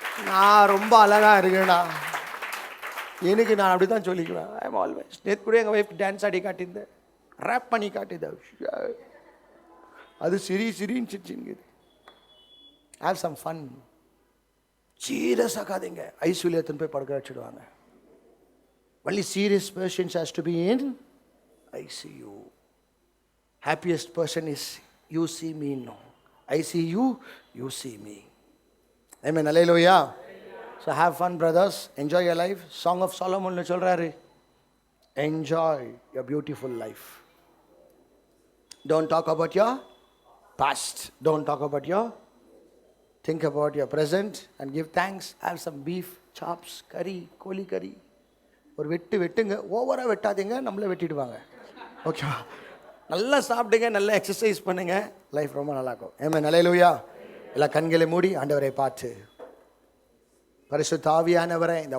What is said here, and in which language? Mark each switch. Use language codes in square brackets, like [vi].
[ta] நான் ரொம்ப அழகாக இருக்கேன்டா, எனக்கு நான் அப்படி தான் சொல்லிக்குவேன். [en] I am always. [ta] நேற்று கூட எங்கள் ஒய்ஃப் டான்ஸ் ஆடி காட்டியிருந்தேன், ரேப் பண்ணி காட்டியிருந்தேன். அது சிரின்னு சிரிச்சுங்குது. [en] Have some fun. [ta] சீரியஸ் ஆகாதீங்க. ஐசியூலேயத்தின் போய் படுக்க வச்சுடுவாங்க. [en] only serious patients has to be in ICU. Happiest person is you see me now. I see you, you see me. Amen. Hallelujah. So have fun, brothers. Enjoy your life. Song of Solomon [ta] la solraru. [en] Enjoy your beautiful life. Don't talk about your past. Don't talk about your. Think about your present and give thanks. Have some beef, chops, curry, koli curry. [ta] ஒரு வெட்டுங்க, ஓவராக வெட்டாதீங்க, நம்மளே வெட்டிடுவாங்க. ஓகேவா? நல்லா சாப்பிடுங்க, நல்லா exercise பண்ணுங்க, life ரொம்ப நல்லாயிருக்கும். ஆமென். ஹல்லேலூயா. எல்லா கண்களை மூடி ஆண்டவரை பார்த்து, பரிசுத்த ஆவியானவரே, இந்த